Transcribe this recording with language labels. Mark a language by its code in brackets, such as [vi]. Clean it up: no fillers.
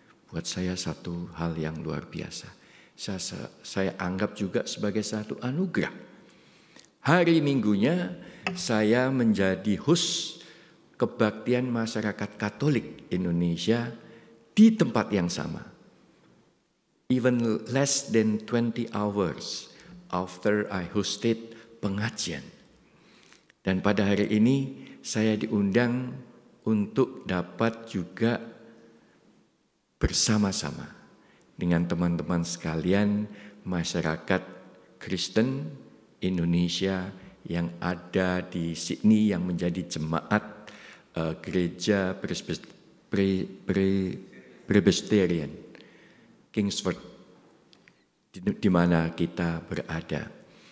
[id] Buat saya satu hal yang luar biasa. Saya anggap juga sebagai satu anugerah. Hari Minggunya saya menjadi host kebaktian masyarakat Katolik Indonesia di tempat yang sama. [en] Even less than 20 hours after I hosted pengajian. [id] Dan pada hari ini saya diundang untuk dapat juga bersama-sama dengan teman-teman sekalian masyarakat Kristen Indonesia yang ada di Sydney yang menjadi jemaat gereja Presbyterian Kingsford di mana kita berada.